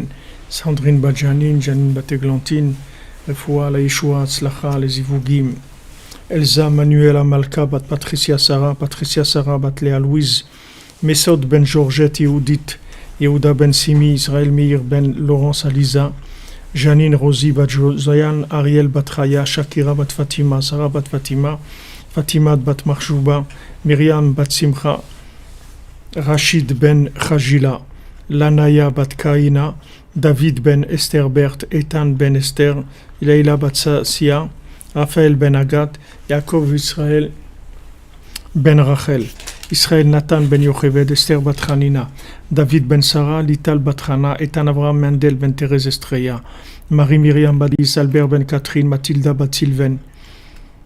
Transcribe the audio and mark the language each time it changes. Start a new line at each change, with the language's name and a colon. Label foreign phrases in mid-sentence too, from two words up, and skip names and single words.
French: Sandrine Badjanin, Janine Bateglantine, Refoua, la Yeshua, Tzlacha, les Ivugim, Elsa, Manuela, Malka, Bat Patricia Sarah, Bat Léa Louise, Mesod ben Georgette, Yehudit, Yehuda ben Simi, Israël Meir ben Laurence Aliza, Janine Rosie, Bat Josayan, Ariel Bat Raya, Shakira Bat Fatima, Sarah Bat Fatima, Fatima Bat Marchouba, Myriam Bat Simcha, Rachid ben Khajila, Lanaya Bat Kaina, David ben Esther Bert, Ethan ben Esther, Leila bat Sia, Raphaël ben Agat, Yaakov Israël ben Rachel, Israël Nathan ben Yocheved, Esther bat Hanina, David ben Sarah, Lital bat Hana, Ethan Abraham Mendel ben Thérèse Estrella, Marie Myriam Badis, Albert ben Catherine, Mathilda bat Sylvain,